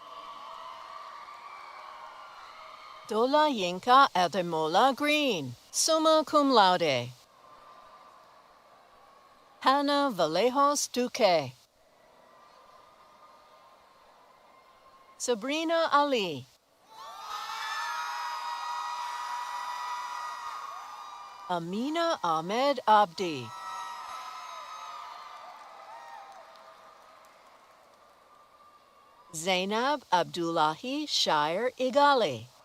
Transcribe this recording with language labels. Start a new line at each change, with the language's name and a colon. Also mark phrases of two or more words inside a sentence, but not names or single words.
English: Dola Yinka Ademola Green,
Latin: summa cum laude.
English: Hannah Vallejos Duque. Sabrina Ali. Amina Ahmed Abdi. Zainab Abdullahi Shire Igali.